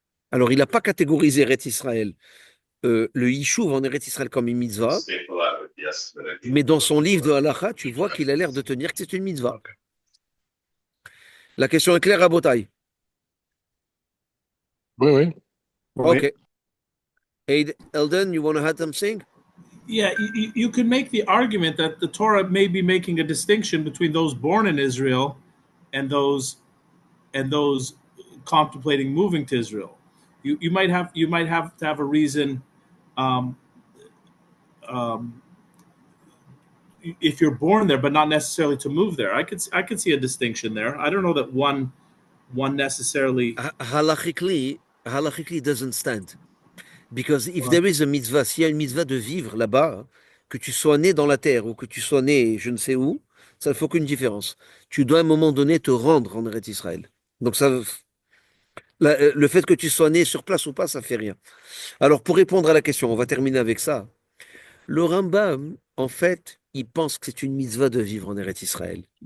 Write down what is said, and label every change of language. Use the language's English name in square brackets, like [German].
[French] Alors, il n'a pas catégorisé Eretz Israël, le Yishuv en Eretz Israël comme une mitzvah, mais dans son livre de Halacha, tu vois qu'il a l'air de tenir que c'est une mitzvah. Okay. La question est claire à Botaï. Oui, oui. Ok. [English] Eldon, you want to add something? Yeah, you could make the argument that the Torah may be making a distinction between those born in Israel and those contemplating moving to Israel. You might have to have a reason um, if you're born there, but not necessarily to move there. I could see a distinction there. I don't know that one necessarily. Halachically doesn't stand. Because if there is a mitzvah, [French] s'il y a une mitzvah de vivre là-bas, que tu sois né dans la terre ou que tu sois né je ne sais où, ça ne fait aucune différence. Tu dois à un moment donné te rendre en Eretz Israël. Donc le fait que tu sois né sur place ou pas, ça fait rien. Alors pour répondre à la question, on va terminer avec ça. Le Rambam, en fait, il pense que c'est une mitzvah de vivre en Eretz Israël.